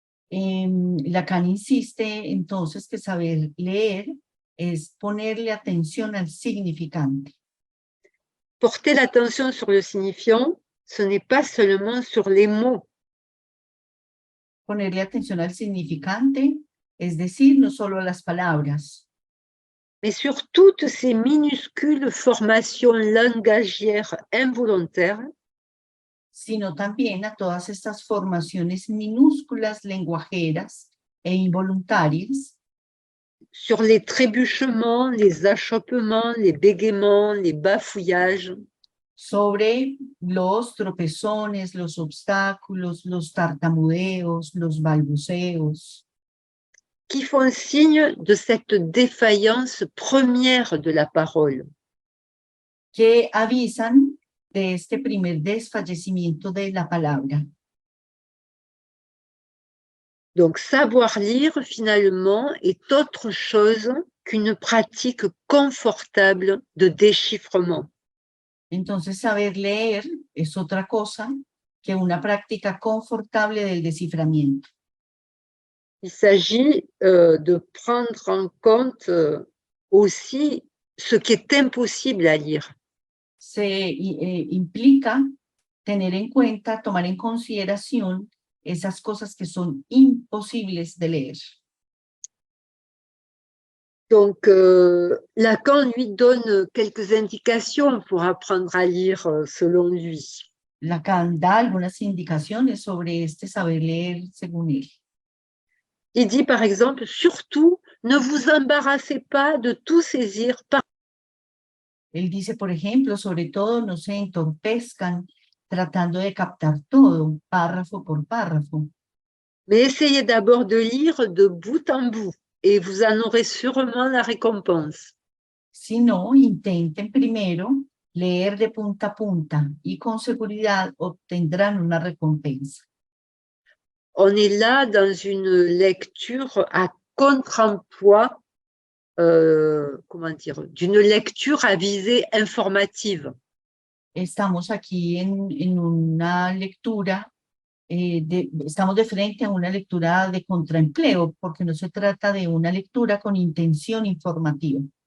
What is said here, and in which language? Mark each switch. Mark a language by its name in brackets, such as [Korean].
[Spanish] Lacan insiste entonces que saber leer es ponerle atención al significante. [French] Porter l'attention sur le signifiant, ce n'est pas seulement sur les mots. [Spanish] ponerle atención al significante, es decir, no solo a las palabras, [French] mais sur toutes ces minuscules formations langagières involontaires [Spanish] sino también a todas estas formaciones minúsculas lenguajeras e involuntarias, [French] sur les trébuchements, les achoppements, les bégaiements, les bafouillages, [Spanish] sobre los tropezones, los obstáculos, los tartamudeos, los balbuceos, [French] qui font signe de cette défaillance première de la parole. [Spanish] que avisan de este primer desfallecimiento de la palabra. [French] Donc, savoir lire, finalement, est autre chose qu'une pratique confortable de déchiffrement. [Spanish] Entonces, saber leer es otra cosa que una práctica confortable del desciframiento. [French] Il s'agit de prendre en compte aussi ce qui est impossible à lire. [Spanish] Implica tener en cuenta, tomar en consideración esas cosas que son imposibles de leer. [French] Donc, Lacan lui donne quelques indications pour apprendre à lire selon lui. [Spanish] Lacan da algunas indicaciones sobre este saber leer según él. [French] Il dit par exemple, surtout, ne vous embarrassez pas de tout saisir par [Spanish] Él dice, por ejemplo, sobre todo no se entorpezcan tratando de captar todo, párrafo por párrafo. [French] mais essayez d'abord de lire de bout en bout et vous en aurez sûrement la récompense. [Spanish] Sino, intenten primero leer de punta a punta y con seguridad obtendrán una recompensa. [French] On est là dans une lecture à contre-emploi, comment dire, d'une lecture à visée informative. [Spanish] Estamos aquí en una lectura, estamos de frente a una lectura de contraempleo, porque no se trata de una lectura con intención informativa.